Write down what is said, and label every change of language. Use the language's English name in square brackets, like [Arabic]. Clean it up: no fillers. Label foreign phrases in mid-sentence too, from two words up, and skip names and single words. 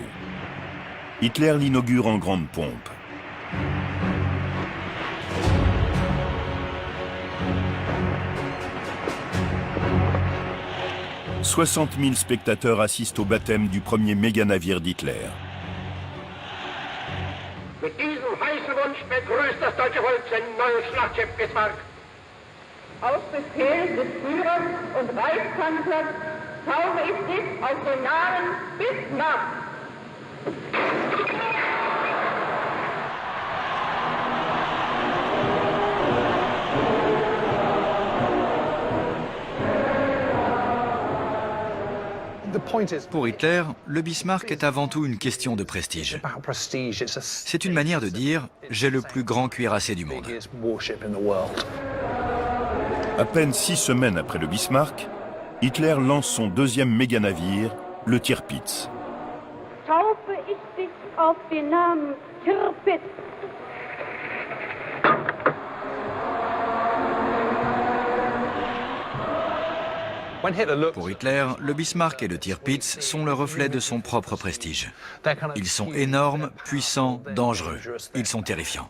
[French] Hitler l'inaugure en grande pompe. « 60 000 spectateurs assistent au baptême du premier méga-navire d'Hitler. [German] Mit diesem heißen Wunsch begrüßt das deutsche Volk sein neues Schlachtschiff Bismarck. Auf Befehl des Führers und Reichskanzlers tauche ich dich auf den Namen Bismarck. [French] Pour Hitler, le Bismarck est avant tout une question de prestige. C'est une manière de dire « j'ai le plus grand cuirassé du monde ». À peine 6 semaines après le Bismarck, Hitler lance son deuxième méga-navire, le Tirpitz. [German] Taufe ich dich auf den Namen Tirpitz. [French] Pour Hitler, le Bismarck et le Tirpitz sont le reflet de son propre prestige. Ils sont énormes, puissants, dangereux. Ils sont terrifiants.